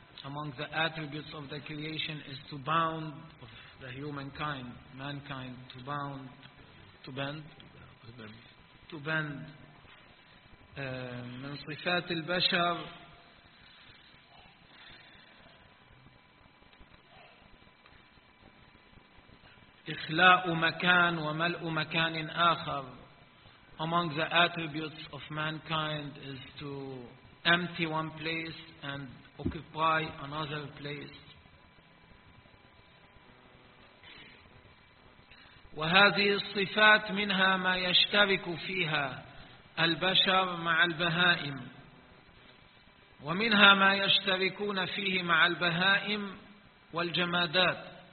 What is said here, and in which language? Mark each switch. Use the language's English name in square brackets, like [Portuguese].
[English] Among the attributes of the creation is to bound, of the humankind, mankind, to bound, to bend, to bend. [Arabic] من صفات البشر إخلاء مكان وملء مكان آخر. [English] Among the attributes of mankind is to empty one place and occupy another place. [Arabic] وهذه الصفات منها ما يشترك فيها البشر مع البهائم، ومنها ما يشتركون فيه مع البهائم والجمادات.